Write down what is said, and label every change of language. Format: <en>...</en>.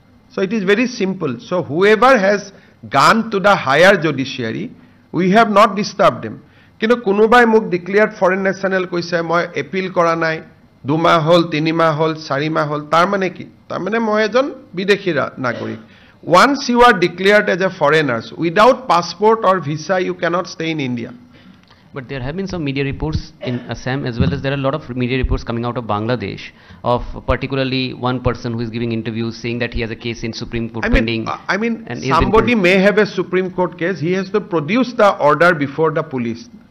<en>So it is very simple. So whoever has gone to the higher judiciary, we have not disturbed them.</en> <as>কিন্তু কোনোবাই মোক</as> <en>declared foreign national</en> <as>কৈছে মই appeal কৰা নাই 2 মাহ হল 3 মাহ হল 4 মাহ হল তাৰ মানে কি তাৰ মানে মই এজন বিদেশী নাগৰিক</as> <en>once you are declared as a foreigners without passport or visa you cannot stay in India But there have been some media reports in Assam as well as there are a lot of media reports coming out of Bangladesh of particularly one person who is giving interviews saying that he has a case in Supreme Court pending. I mean somebody may have a Supreme Court case, he has to produce the order before the police.</en>